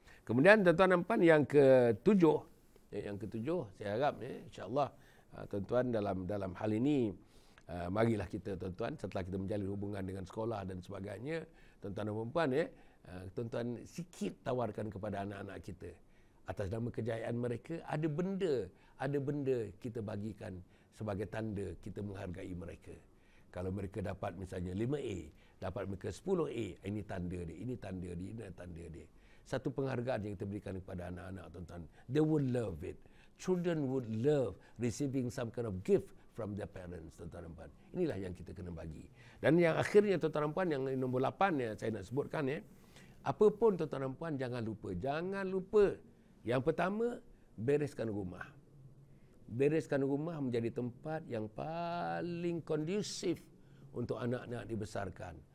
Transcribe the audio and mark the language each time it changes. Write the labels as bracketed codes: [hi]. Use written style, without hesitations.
[ms] Kemudian tuan-tuan dan puan, yang ketujuh, saya harap insya-Allah tuan-tuan dalam hal ini marilah kita tuan-tuan, setelah kita menjalin hubungan dengan sekolah dan sebagainya, tuan-tuan dan puan, tuan-tuan sikit tawarkan kepada anak-anak kita atas nama kejayaan mereka, ada benda kita bagikan sebagai tanda kita menghargai mereka. Kalau mereka dapat misalnya 5A, dapat mereka 10A, ini tanda dia, ini tanda dia. Satu penghargaan yang kita berikan kepada anak-anak tuan-tuan. [en] They would love it. Children would love receiving some kind of gift from their parents, [ms] tuan-tuan dan puan. Inilah yang kita kena bagi. Dan yang akhirnya tuan-tuan dan puan, yang nombor 8 yang saya nak sebutkan, apa pun tuan-tuan dan puan, jangan lupa. Yang pertama, bereskan rumah. Bereskan rumah menjadi tempat yang paling kondusif untuk anak-anak dibesarkan.